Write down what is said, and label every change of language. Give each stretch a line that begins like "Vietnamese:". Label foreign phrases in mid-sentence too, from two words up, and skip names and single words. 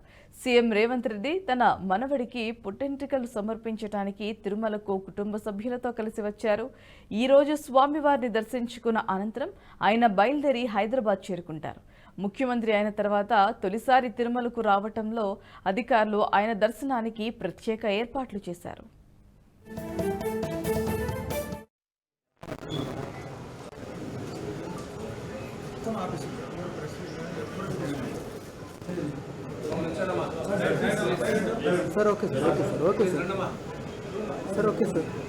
Telugu: సీఎం రేవంత్ రెడ్డి తన మనవడికి పుట్టెంట్రికలు సమర్పించడానికి తిరుమలకు కుటుంబ సభ్యులతో కలిసి వచ్చారు. ఈ రోజు స్వామివారిని దర్శించుకున్న అనంతరం ఆయన బయలుదేరి హైదరాబాద్ చేరుకుంటారు. ముఖ్యమంత్రి అయిన తర్వాత తొలిసారి తిరుమలకు రావటంలో అధికారులు ఆయన దర్శనానికి ప్రత్యేక ఏర్పాట్లు చేశారు.
English: sir okay sir okay sir okay sir sir okay sir